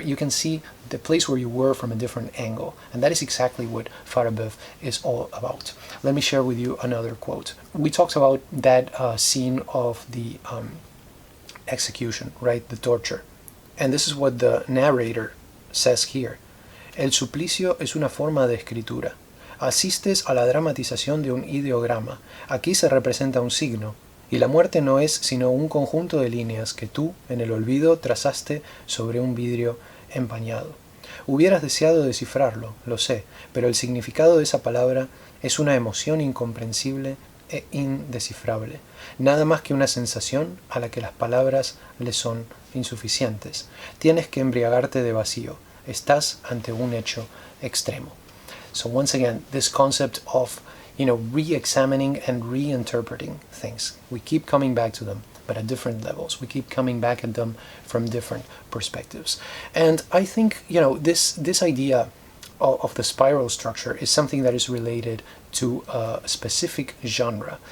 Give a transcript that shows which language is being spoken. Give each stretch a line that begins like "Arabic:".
English: You can see the place where you were from a different angle, and that is exactly what Farabeuf is all about. Let me share with you another quote. We talked about that scene of the execution, right, the torture, and this is what the narrator says here.
Spanish: El suplicio es una forma de escritura. Asistes a la dramatización de un ideograma. Aquí se representa un signo, y la muerte no es sino un conjunto de líneas que tú, en el olvido, trazaste sobre un vidrio empañado. Hubieras deseado descifrarlo, lo sé, pero el significado de esa palabra es una emoción incomprensible e indescifrable, nada más que una sensación a la que las palabras le son insuficientes. Tienes que embriagarte de vacío. Estás ante un hecho extremo.
English: So once again, this concept of, re-examining and reinterpreting things. We keep coming back to them, but at different levels. We keep coming back at them from different perspectives. And I think, this idea of the spiral structure is something that is related to a specific genre.